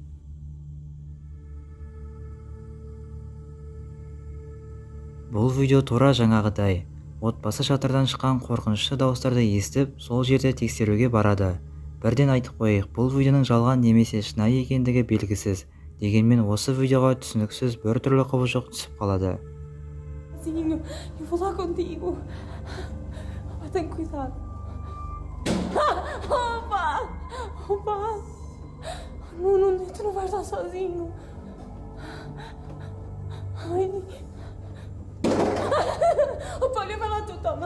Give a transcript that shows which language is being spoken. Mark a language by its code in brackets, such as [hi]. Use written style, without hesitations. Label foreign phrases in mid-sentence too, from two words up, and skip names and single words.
[kk] Бұл видео тура жаңағыдай. Отбасы шатырдан шыққан қорқынышты дауыстарды естіп, сол жерде тексеруге барады. Бірден айтып қояйық, бұл видеоның жалған немесе шынайы екендігі белгісіз. Дегенмен осы видеоға түсініксіз бір түрлі құбыжық түсіп қалады. [pt] Sozinho. Eu vou lá contigo. Opa, tem cuidado. Opa! Opa! Não, tu não vais lá sozinho. Ai. Opa, olha, vai lá tu, toma.